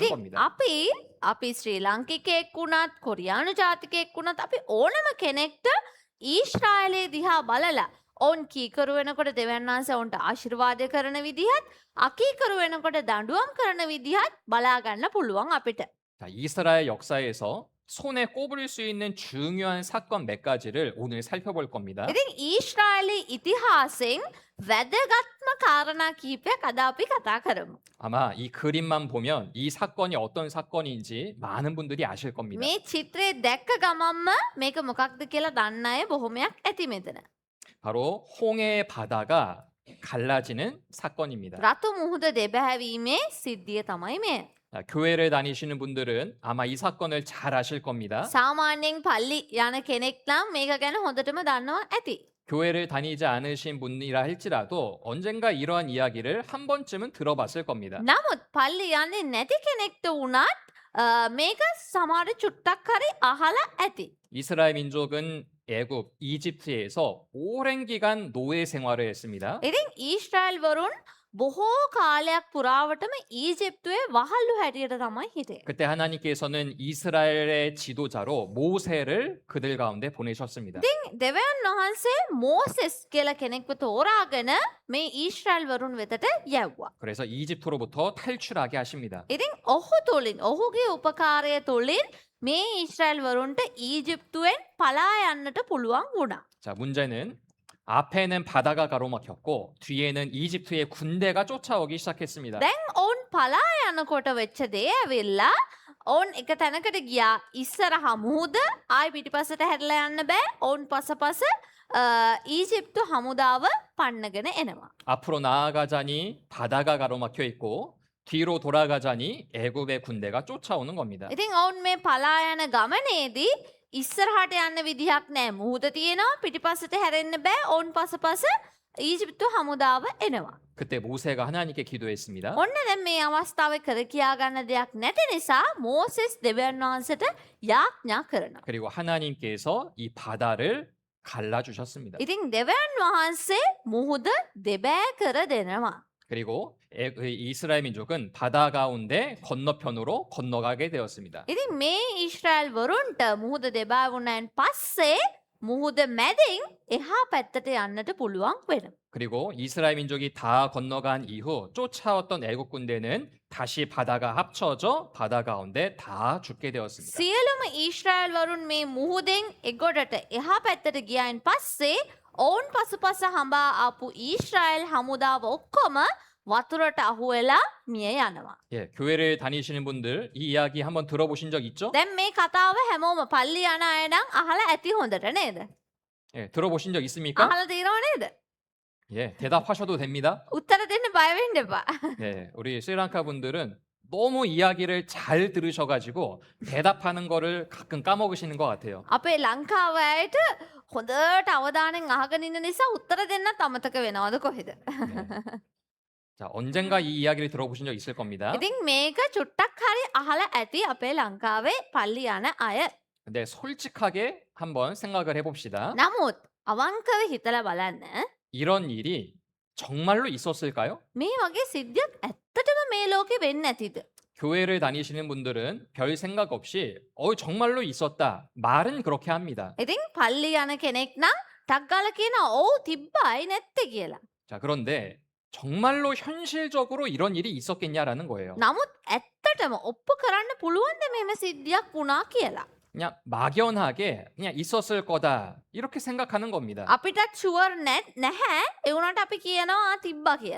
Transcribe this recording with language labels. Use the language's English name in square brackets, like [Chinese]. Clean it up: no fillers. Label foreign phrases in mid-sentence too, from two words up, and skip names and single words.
[Sinhala] ඉතින් [Korean] 겁니다. [Sinhala] අපි ශ්‍රී ලාංකිකයෙක් වුණත් කොරියානු ජාතිකයෙක් වුණත් අපි ඕනම කෙනෙක්ට ඊශ්‍රායලයේ දිහා බලලා ඔවුන් කීකරු වෙනකොට දෙවියන් වහන්සේ ඔවුන්ට ආශිර්වාද කරන විදිහත් අකීකරු වෙනකොට දඬුවම් කරන විදිහත් බලා ගන්න පුළුවන් අපිට. [Korean] 자, 이스라엘 역사에서 손에 꼽을 수 있는 중요한 사건 몇 가지를 오늘 살펴볼 겁니다. [Sinhala] ඉතින් ඊශ්‍රායලයේ ඉතිහාසයෙන් වැදගත්ම කාරණා කිහිපයක් අද අපි කතා කරමු. [Korean] 아마 이 그림만 보면 이 사건이 어떤 사건인지 많은 분들이 아실 겁니다. [Sinhala] මේ චිත්‍රය දැක්ක ගමන්ම මේක මොකක්ද කියලා දන්න අය බොහොමයක් ඇති මෙතන. [Korean] 바로 홍해의 바다가 갈라지는 사건입니다. [Sinhala] රතු මුහුද දෙබැහැවීමේ සිද්ධිය තමයි මේ. [Korean] 자, 교회를 다니시는 분들은 아마 이 사건을 잘 아실 겁니다. [Sinhala] සාමාන්‍යයෙන් පල්ලි යන කෙනෙක් නම් මේක ගැන හොඳටම දන්නවා ඇති. [Korean] 교회를 다니지 않으신 분이라 할지라도 언젠가 이러한 이야기를 한 번쯤은 들어봤을 겁니다. [Sinhala] නමුත් පල්ලි යන්නේ නැති කෙනෙක්ට වුණත් මේක සමහර චුට්ටක් හරි අහලා ඇති. [Korean] 이스라엘 민족은 이집트에서 오랜 기간 노예 생활을 했습니다. [Sinhala] ඉතින් ඊශ්‍රායල් වරුන් බොහෝ කාලයක් පුරාවටම ඊජිප්තුවේ වහල්ලු හැටියට තමයි හිටියේ. [Korean] 그때 하나님께서는 이스라엘의 지도자로 모세를 그들 가운데 보내셨습니다. [Sinhala] දෙවියන් වහන්සේ මෝසෙස් කියලා කෙනෙක්ව තෝරාගෙන මේ ඊශ්‍රායල් වරුන් වෙතට යැව්වා. [Korean] 그래서 이집트로부터 탈출하게 하십니다. [Sinhala] ඉතින් ඔහු තුළින් ඔහුගේ උපකාරය තුළින් මේ ඊශ්‍රායල් වරුන්ට ඊජිප්තුවෙන් පලා යන්නට පුළුවන් වුණා. [Korean] 자, 문제는 앞에는 바다가 가로막혔고 뒤에는 이집트의 군대가 쫓아오기 시작했습니다. [Sinhala] දැන් ඔවුන් පලා යනකොට වෙච්ච දේ ඇවිල්ලා ඔවුන් එක තැනකට ගියා. ඉස්සරහා මුහුද ආයි පිටිපස්සට හැරිලා යන්න බෑ. ඔවුන් පසපස ඊජිප්තු හමුදාව පන්නගෙන එනවා. [Korean] 앞으로 나아가자니 바다가 가로막혀 있고 뒤로 돌아가자니 애굽의 군대가 쫓아오는 겁니다. [Sinhala] ඉතින් ඔවුන් මේ පලා යන ගමනේදී ඉස්සරහට යන්න විදිහක් නෑ. මුහුද තියෙනවා පිටිපස්සට හැරෙන්න බෑ. ඔවුන් පසපස ඊජිප්තු හමුදාව එනවා. [Korean] 그때 모세가 하나님께 기도했습니다. [Sinhala] ඔන්න දැන් මේ අවස්ථාවේ කර කියා ගන්න දෙයක් නැති නිසා මෝසෙස් දෙවියන් වහන්සේට යාඥා කරනවා. [Korean] 그리고 하나님께서 이 바다를 갈라주셨습니다. [Sinhala] ඉතින් දෙවියන් වහන්සේ මුහුද දෙබෑ කර දෙනවා. [Korean] 그리고 이스라엘 민족은 바다 가운데 건너편으로 건너가게 되었습니다. [Sinhala] ඉතින් මේ ඊශ්‍රායල් වරුන්ට මුහුද දෙබෑ වුණාන් පස්සේ මුහුද මැදින් එහා පැත්තට යන්නට පුළුවන් වෙනවා. [Korean] 그리고 이스라엘 민족이 다 건너간 이후 쫓아왔던 애국 군대는 다시 바다가 합쳐져 바다 가운데 다 죽게 되었습니다. [Sinhala] සියලුම ඊශ්‍රායල් වරුන් මේ මුහුදෙන් එගොඩට එහා පැත්තට ගියයින් පස්සේ ඔවුන් පසුපස හඹා ආපු ඊශ්‍රායල් හමුදාව ඔක්කොම වතුරට අහු වෙලා මිය යනවා. [Korean] 예, 교회를 다니시는 분들 이 이야기 한번 들어보신 적 있죠? [Sinhala] දැන් මේ කතාව හැමෝම පල්ලි යන අය නම් අහලා ඇති හොඳට නේද? [Korean] 예, 들어보신 적 있습니까? [Sinhala] අහලා තියෙනව නේද? [Korean] 예, 대답하셔도 됩니다. [Sinhala] උත්තර දෙන්න බය වෙන්න එපා. [Korean] 예, 우리 스리랑카 분들은 너무 이야기를 잘 들으셔가지고 대답하는 거를 가끔 까먹으시는 것 같아요. [Sinhala] අපේ ලංකාව අයට හොඳට අවධානයෙන් අහගෙන ඉන්න නිසා උත්තර දෙන්නත් අමතක වෙනවද කොහෙද? [Korean] 네. 자, 언젠가 이 이야기를 들어보신 적 있을 겁니다. [Sinhala] ඉතින් මේක චුට්ටක් හරි අහලා ඇති අපේ ලංකාවේ පල්ලි යන අය. [Korean] 근데 솔직하게 한번 생각을 해봅시다. [Sinhala] නමුත් අවංකව හිතලා බලන්න [Korean] 이런 일이 정말로 있었을까요? [Sinhala] මේ වගේ සිද්ධියක් ඇත්තටම මේ ලෝකෙ වෙන්නේ නැතිද? [Korean] 교회를 다니시는 분들은 별 생각 없이 정말로 있었다. 말은 그렇게 합니다. [Sinhala] ඉතින් පල්ලි යන කෙනෙක් නම් ටක් ගාලා කියනවා ඔව් තිබ්බයි නැත්තේ කියලා. [Korean] 자, 그런데 정말로 현실적으로 이런 일이 있었겠냐라는 거예요. [Sinhala] නමුත් ඇත්තටම ඔප්පු කරන්න පුළුවන්ද මෙහෙම සිද්ධියක් වුණා කියලා? [Korean] 그냥 막연하게 그냥 있었을 거다. 이렇게 생각하는 겁니다. [Sinhala] අපිටත් ෂුවර් නැහැ. ඒ වුණාට අපි කියනවා තිබ්බා කියලා.